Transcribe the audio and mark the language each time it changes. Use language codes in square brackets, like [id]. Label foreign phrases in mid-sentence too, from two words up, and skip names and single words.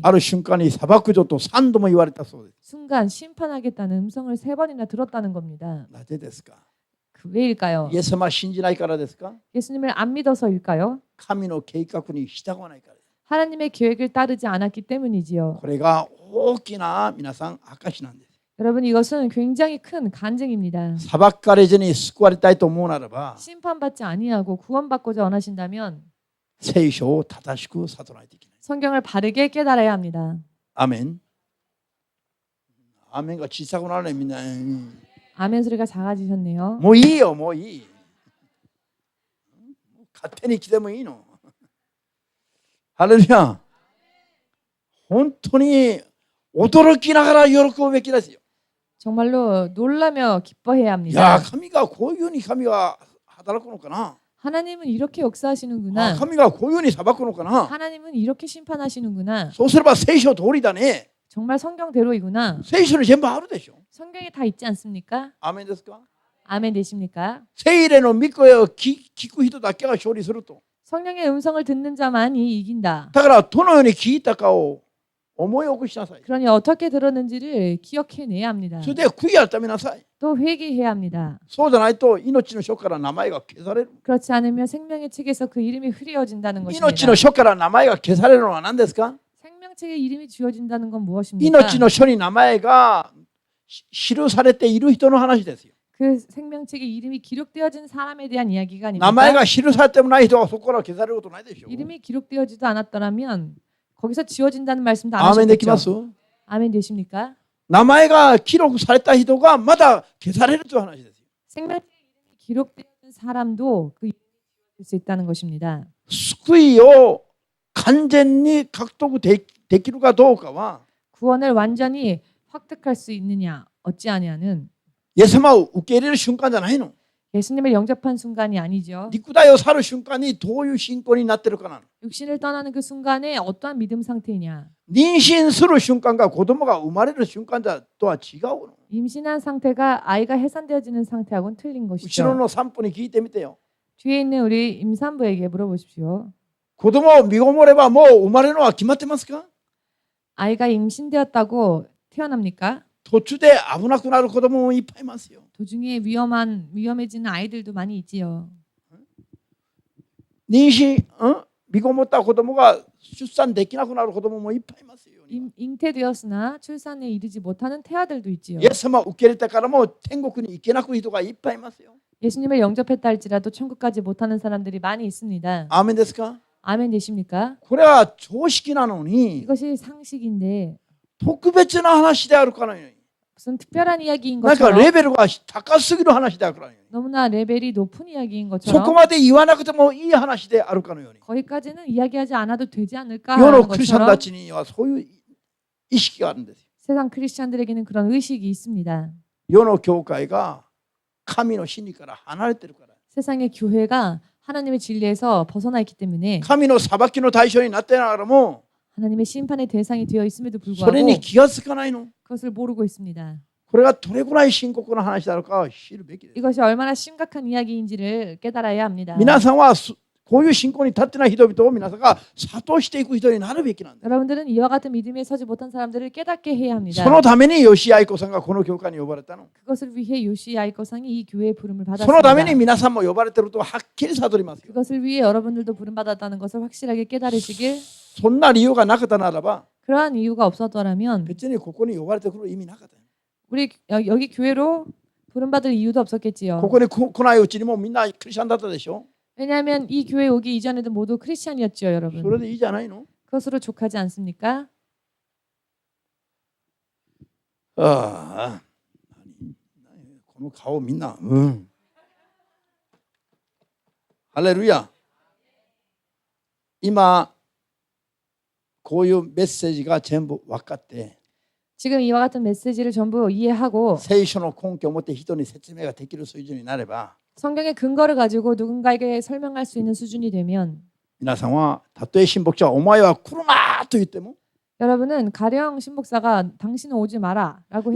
[ja] ある瞬間に裁く女と3度も言われたそうです。 [ko] 순간 심판하겠다는 음성을 3번이나 들었다는 겁니다. [ja] なぜですか？ [ko] 그 왜일까요? [ja] イエス様を信じないからですか？ [ko] 예수님을 안 믿어서일까요? [ja] 神の計画に従わないからです。 [ko] 하나님의 계획을 따르지 않았기 때문이지요. [ja] これが大きな皆さん証なんです。 [ko] 여러분 이것은 굉장히 큰 간증입니다. [ja] 裁かれずに救われたいと思うならば [ko] 심판받지 아니하고 구원받고자 원하신다면 [ja] 聖書を正しく悟らないといけない。 [ko] 성경을 바르게 깨달아야 합니다. [ja] アメン。アメンが小さくなるねみんな。 [ko] 아멘 소리가 작아지셨네요. [ja] もういいよ、もういい。勝手に来てもいいの。ハレルヤ。本当に驚きながら喜ぶべきですよ。 [ko] 정말로 놀라며 기뻐해야 [ja] いや、 [ko] 합니다. [ja] 神がこういうふうに神は働くのかな。 [ko] 하나님은 이렇게 역사하시는구나. [ja] 神がこういうふうに裁くのかな。 [ko] 하나님은 이렇게 심판하시는구나. [ja] そうすれば聖書通りだね。 [ko] 정말 성경대로이구나. [ja] 聖書に全部あるでしょ。 [ko] 성경에 다 있지 않습니까? [ja] アメンですか？ [ko] 아멘 되십니까? [ja] 聖霊の御声を聞く人だけが勝利すると。 [ko] 성령의 음성을 듣는 자만이 이긴다. [ja] だからどのように聞いたかを思い起こしなさい。 [ko] 그러니 어떻게 들었는지를 기억해내야 합니다. [ja] それで悔い改めなさい。 [ko] 또 회개해야 합니다. [ja] そうじゃないと命の書から名前が消される。 [ko] 그렇지 않으면 생명의 책에서 그 이름이 흐려진다는 [ja] 命 [ko] 것입니다. [ja] の書から名前が消されるのは何ですか？ [ko] 생명책에 이름이 지워진다는 건 무엇입니까? [ja] 命の書に名前が記されている人の話ですよ。 [ko] 그 생명책에 이름이 기록되어진 사람에 대한 이야기가 [ja] 名前 [ko] 아닙니까? [ja] が記されてもない人はそこから消されることないでしょ。 [ko] 이름이 기록되어지도 않았더라면 거기서 지워진다는 말씀도 안 [ja] アーメンできま [ko] 하셨겠죠. [ja] す？ [ko] 아멘 되십니까? [ja] 名前が記録された人がまだ消されるという話ですよ。 [ko] 생명책에 이름이 기록되어진 사람도 그 이름이 지워질 수 있다는 것입니다. [ja] 救いを完全に獲得できるかどうかは [ko] 구원을 완전히 획득할 수 있느냐 어찌하냐는 [ja] イエス様を受け入れる瞬間じゃないの。 [ko] 예수님을 영접한 순간이 아니죠. [ja] 肉体を去る瞬間にどういう信仰になってるかなの。 [ko] 육신을 떠나는 그 순간에 어떠한 믿음 상태냐. [ja] 妊娠する瞬間が子供が生まれる瞬間とは違うの。 [ko] 임신한 상태가 아이가 해산되어지는 상태하고는 틀린 [ja] 後ろ [ko] 것이죠. [ja] の散歩に聞いてみてよ。 [ko] 뒤에 있는 우리 임산부에게 물어보십시오. [ja] 子供を身ごもればもう生まれるのは決まってますか？ [ko] 아이가 임신되었다고 태어납니까? [ja] 途中で危なくなる子供もいっぱいいますよ。 [ko] 도중에 위험해지는 아이들도 많이 있지요. [ja] 妊娠、身ごもった子供が出産できなくなる子供もいっぱいいますよ。 [ko] 잉태되었으나 출산에 이르지 못하는 태아들도 있지요. [ja] イエス様を受け入れたからも天国に行けなく人がいっぱいいますよ。 [ko] 예수님을 영접했다 할지라도 천국까지 못하는 사람들이 많이 있습니다. [ja] アーメンですか？ [ko] 아멘 되십니까? [ja] これは常識なのに [ko] 이것이 상식인데 [ja] 特別な話であるからに [ko] 무슨 특별한 이야기인 [ja] なんか [ko] 것처럼 [ja] レベルが高すぎる話だからように [ko] 너무나 레벨이 높은 이야기인 [ja] そ [ko] 것처럼 [ja] こまで言わなくてもいい話であるかのように [ko] 거기까지는 이야기하지 않아도 되지 않을까 [ja] 世の [ko] 하는 [ja] クリスチャンた [ko] 것처럼 [ja] ちにはそういう意識があるんですよ。 [ko] 세상 크리스찬들에게는 그런 의식이 있습니다. [ja] 世の教会が神の真理から離れてるから [ko] 세상의 교회가 하나님의 진리에서 벗어나 있기 때문에 [ja] 神の裁きの対象になってながらも [ko] 하나님의 심판의 대상이 되어 있음에도 [ja] それ [ko] 불구하고 [ja] に気がつかないの。 [ko] 그것을 모르고 있습니다. [ja] これがどれくらい深刻な話だろうかを知るべきです。 [ko] 이것이 얼마나 심각한 이야기인지를 깨달아야 합니다. [ja] 皆さんはこういう信仰に立ってない人々を皆さんが諭していく人になるべきなんです。 [ko] 여러분들은 이와 같은 믿음에 서지 못한 사람들을 깨닫게 해야 합니다. [ja] そのために吉井愛子さんがこの教会に呼ばれたの。 [ko] 그것을 위해 요시 아이코상이 이 교회의 부름을 [ja] そのために [ko] 받았습니다. [ja] 皆さんも呼ばれてるとはっきり悟りますよ。 [ko] 그것을 위해 여러분들도 부름받았다는 것을 확실하게 깨달으시길 [ja] そんな理由がなかったならば [ko] 그러한 이유가 없었더라면 [ja] 別にここに呼ばれてくる意味なかったよ。 [ko] 우리 여기 교회로 부름받을 이유도 없었겠지요. [ja] ここに来ないうちにもみんなクリスチャンだったでしょ。 [ko] 왜냐하면 이 교회 오기 이전에도 모두 크리스찬이었죠, [ja] それ [ko] 여러분. [ja] でいいじゃないの。 [ko] 그것으로 족하지 않습니까? [ja] ああ、この顔みんな、ハレルヤ。今こういうメッセージが全部分かって [ko] 지금 이와 같은 메시지를 전부 이해하고 [ja] 聖書の根拠を持って人に説明ができる水準になれば [ko] 성경의 근거를 가지고 누군가에게 설명할 수 있는 수준이 되면 [ja] 皆さんはたとえ神牧者はお前は来るなと言っても [ko] 여러분은 가령 신복사가 당신은 오지 마라 라고